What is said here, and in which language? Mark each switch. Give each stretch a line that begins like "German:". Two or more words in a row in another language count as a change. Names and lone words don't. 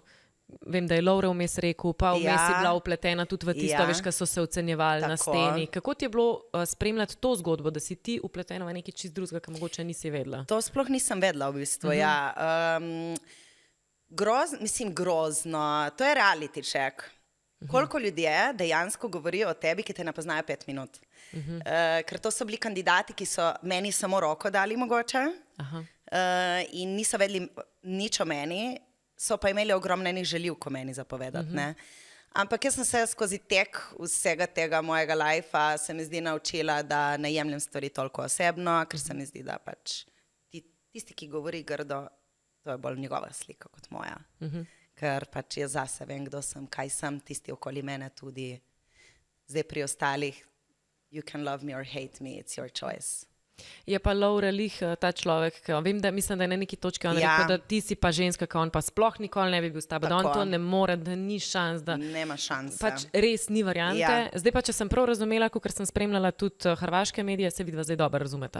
Slovenian: Vem, da je Lovre vmes rekel, pa vmes si bila vpletena tudi v tisto, veš, ko so se ocenjevali na steni. Kako ti je bilo spremljati to zgodbo, da si ti vpletena v nekaj čist drugega, kar mogoče nisi vedela? To sploh nisem vedela v bistvu, ja. Grozno, to je
English: reality check.
Slovenian: Koliko ljudje dejansko govorijo o tebi, ki te ne poznajo 5 minut. Ker to so bili kandidati, ki so meni samo roko dali mogoče in niso vedeli nič o meni, so pa imeli ogromno enih želivk o meni zapovedati, ne. Ampak jaz sem se skozi tek vsega tega mojega lajfa se mi zdi naučila, da ne jemljem stvari toliko osebno, ker se mi zdi, da pač tisti, ki govori grdo, to je bolj njegova slika kot moja. Ker pač jaz zase vem, kdo sem, kaj sem, tisti okoli mene tudi. Zdaj pri ostalih,
English: you can love me or hate me, it's your choice.
Slovenian: Je pa Lovre lih ta človek, vem, da mislim, da je na neki točki on rekel, da ti si pa ženska, ka on pa sploh nikoli ne bi bil s tabo, da on to ne more, da ni šans, da
Croatian: nema šanse.
Slovenian: Pač res ni variante. Ja. Zdaj pa, če sem prav razumela, ker sem spremljala tudi hrvaške medije, se vidva zdaj dobro razumeta.